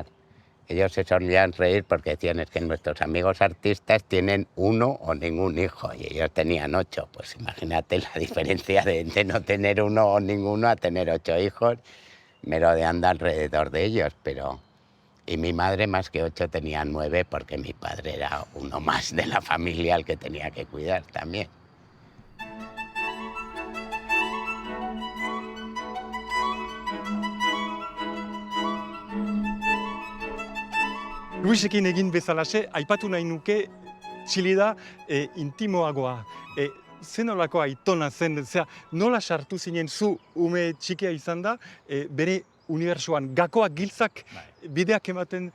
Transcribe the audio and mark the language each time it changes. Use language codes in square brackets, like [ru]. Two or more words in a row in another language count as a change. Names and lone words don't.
[es] Ellos se solían reír porque decían, es que nuestros amigos artistas tienen 1 o ningún hijo, y ellos tenían 8. Pues imagínate la diferencia de no tener 1 o ninguno a tener 8 hijos, merodeando alrededor de ellos. Y mi madre, más que 8, tenía 9, porque mi padre era uno más de la familia al que tenía que cuidar también. [eu] Luisekin egin bezalaxe, aipatu nahi nuke Txillida intimoagoa. Zenolako aitona zen, nola sartu zinen zu ume txikia izan da, bere unibertsuan, gakoak giltzak bideak ematen